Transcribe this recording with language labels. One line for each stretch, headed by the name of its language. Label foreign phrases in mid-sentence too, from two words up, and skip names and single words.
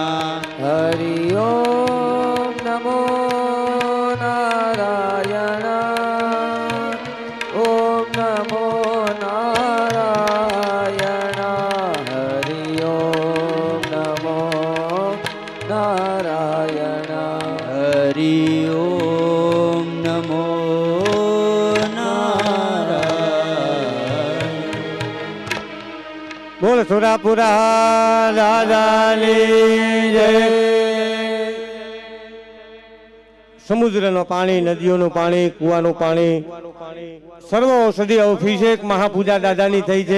Sanskrit: हरि ओम नमो नारायण ओम नमो नारायण हरि ओम नमो नारायण हरि ओम नमो नारायण।
Gujarati: બોલ સુરાપુરા દાદાની જય। સમુદ્રનું પાણી, નદીઓનું પાણી, કુવાનું પાણી, સર્વ ઔષધિ અભિષેક મહાપૂજા દાદાની થઈ છે।